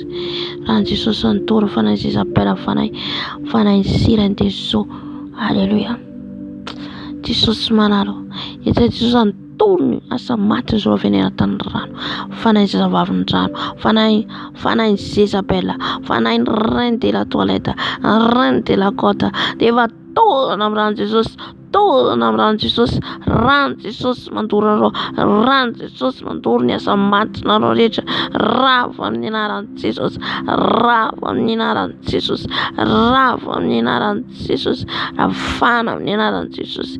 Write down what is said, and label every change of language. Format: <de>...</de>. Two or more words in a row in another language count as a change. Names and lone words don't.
<mg>Rano Jesosy ny toro fanahy Isabela fanahy sirany Jesosy. Haleluya. Jesosy manalo. Ita Jesosy ny torony asa maty izy avy any anatin'ny rano. Fanahy zazavavy ny rano. Fanahy Isabela. Fanahy</mg> <fr>reine de la toilette. Reine de la côte.</fr> <mg>Dia torana amin'ny rano Jesosy. Torana amin'ny rano Jesosy. Rano Jesosy mandoro arao. Rano Jesosy mandoro ny asa matinareo rehetra. Rava amin'ny anaran'i Jesosy. Rava amin'ny anaran'i Jesosy. Rava amin'ny anaran'i Jesosy. Ravana amin'ny anaran'i Jesosy.</mg>